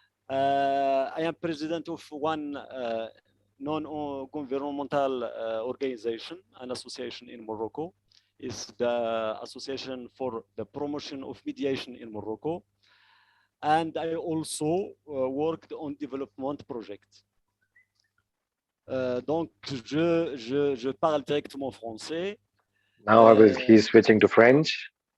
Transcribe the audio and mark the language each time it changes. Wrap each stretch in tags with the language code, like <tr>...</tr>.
<en>I am president of one non-governmental organization, an association in Morocco. Is the Association for the Promotion of Mediation in Morocco. And I also worked on development projects.</en> <fr>Donc, je parle directement français.</fr> <en>Now he's switching to French.</en>